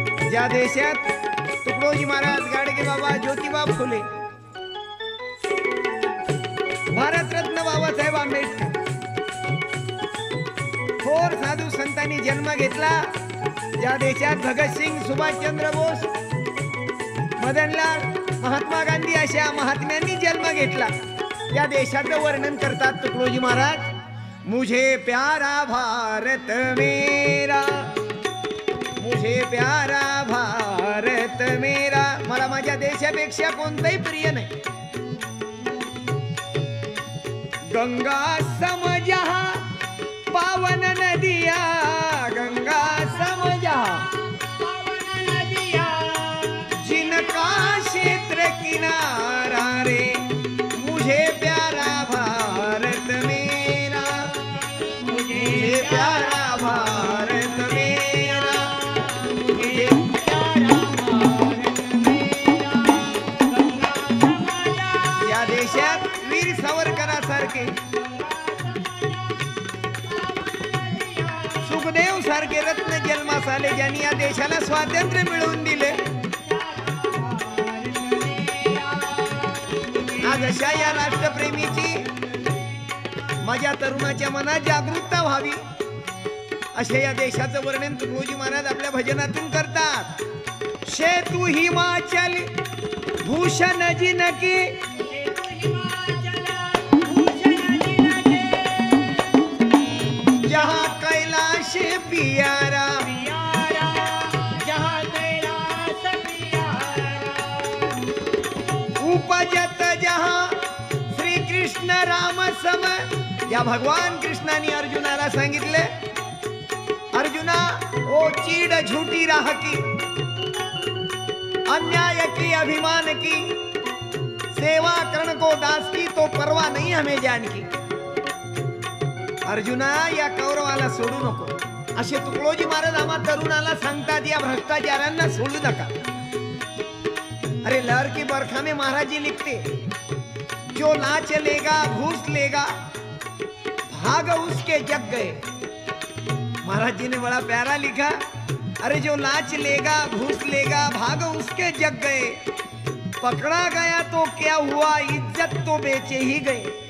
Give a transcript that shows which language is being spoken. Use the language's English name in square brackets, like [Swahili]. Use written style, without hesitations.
[Marathi] ज्या देशात तुकडोजी महाराज, गाडगे बाबा, ज्योतिबा फुले, भारतरत्न बाबासाहेब आंबेडकर थोर साधू संतांनी जन्म घेतला. ज्या देशात भगतसिंग, सुभाषचंद्र बोस, मदनलाल, महात्मा गांधी अशा महात्म्यांनी जन्म घेतला, त्या देशाचं वर्णन करतात तुकडोजी महाराज. [Hindi] मुझे प्यारा भारत मेरा, मुझे प्यारा भारत मेरा. [Marathi] मला माझ्या देशापेक्षा कोणताही प्रिय नाही. [Hindi] गंगा समजा पावन नदिया, गंगा समजा पावन नदिया, जिनका क्षेत्र किनारा रे, मुझे प्यारा भारत मेरा, मुझे प्यारा भारत मेरा, मुझे प्यारा भारत मेरा. [Marathi] या देशात वीर सावरकरांसारखे, सुखदेव सारखे रत्न जन्मास आले, ज्यांनी या देशाला स्वातंत्र्य मिळवून दिले. आज अशा या राष्ट्रप्रेमीची माझ्या तरुणाच्या मनात जागरूकता व्हावी, अशा या देशाचं वर्णन तुकडोजी महाराज आपल्या भजनातून करतात. [Hindi] शेतू हिमाचल भूषण जिनकी, जहाँ कैलाश पियारा, जहाँ कैलाश पियारा, उपजत जहाँ श्री कृष्ण राम सम. [Marathi] या भगवान कृष्णाने अर्जुनाला सांगितले, [Hindi] अर्जुना ओ चीड़ झूठी राह की, अन्याय की, अभिमान की, सेवा कर्ण को दास की, तो परवा नहीं हमें जान की. [Marathi] अर्जुना या कौरवाला सोडू नको, असे तुकडोजी महाराज आम्हा तरुणाला सांगतात. या भ्रष्टाचारांना सोडू नका. [Hindi] अरे लहर की बरखा में महाराज जी लिखते, जो लाच लेगा घूस लेगा भाग उसके जग गए. महाराज जी ने बड़ा प्यारा लिखा, अरे जो लाच लेगा घूस लेगा भाग उसके जग गए, पकड़ा गया तो क्या हुआ, इज्जत तो बेचे ही गए.